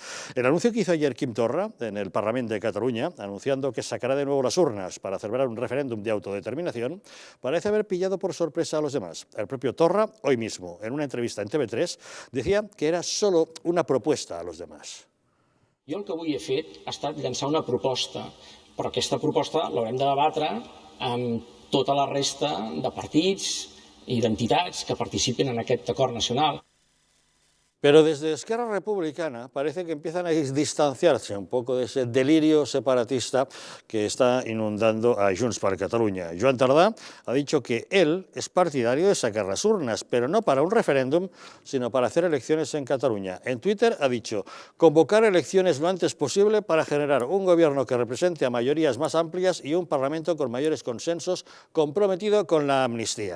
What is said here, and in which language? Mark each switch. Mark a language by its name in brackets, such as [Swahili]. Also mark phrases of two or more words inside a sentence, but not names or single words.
[Spanish] El anuncio que hizo ayer Quim Torra en el Parlamento de Cataluña, anunciando que sacará de nuevo las urnas para celebrar un referéndum de autodeterminación, parece haber pillado por sorpresa a los demás. El propio Torra, hoy mismo, en una entrevista en TV3, decía que era solo una propuesta a los demás. [Catalan] Jo el que avui he fet ha estat llançar una proposta, però aquesta proposta l'haurem de debatre amb tota la resta de partits i d'entitats que participen en aquest acord nacional. [Spanish] Pero desde Esquerra Republicana parece que empiezan a distanciarse un poco de ese delirio separatista que está inundando a Junts per Catalunya. Joan Tardà ha dicho que él es partidario de sacar las urnas, pero no para un referéndum, sino para hacer elecciones en Cataluña. En Twitter ha dicho, convocar elecciones lo antes posible para generar un gobierno que represente a mayorías más amplias y un parlamento con mayores consensos comprometido con la amnistía.